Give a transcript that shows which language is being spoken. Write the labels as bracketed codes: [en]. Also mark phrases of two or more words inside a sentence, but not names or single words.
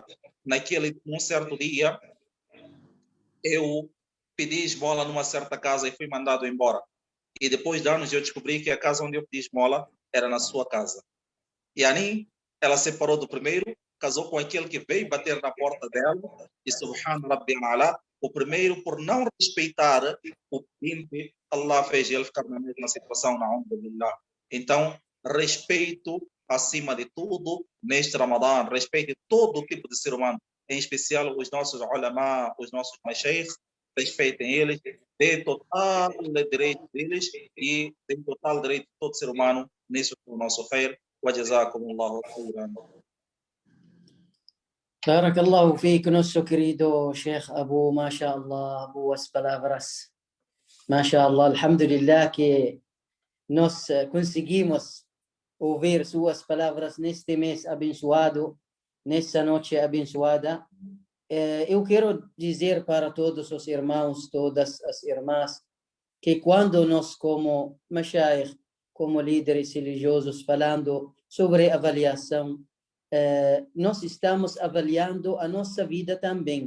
[pt] Num certo dia, eu pedi esmola numa certa casa e fui mandado embora. E depois de anos eu descobri que a casa onde eu pedi esmola era na sua casa. E aí ela separou do primeiro, casou com aquele que veio bater na porta dela, e [ar] سبحان ربي الأعلى, [pt] o primeiro, por não respeitar o pedinte, Allah fez ele ficar na mesma situação, na'udzubillah. Então, respeito acima de tudo neste Ramadã, respeite todo tipo de ser humano, em especial os nossos ulama, os nossos mashaykh, respeitem eles, dê total direito deles e dê total direito de todo ser humano nisso que é o nosso khair. [ar] وجزاكم الله خيرا. بارك الله فيك, [pt] nosso querido Sheikh Abu, mashallah, boas palavras. [ar] ما شاء الله الحمد لله [pt] que nós conseguimos ouvir suas palavras neste mês abençoado, nessa noite abençoada. Eu quero dizer para todos os irmãos, todas as irmãs, que quando nós como mashaykh, como líderes religiosos, falando sobre avaliação, nós estamos avaliando a nossa vida também.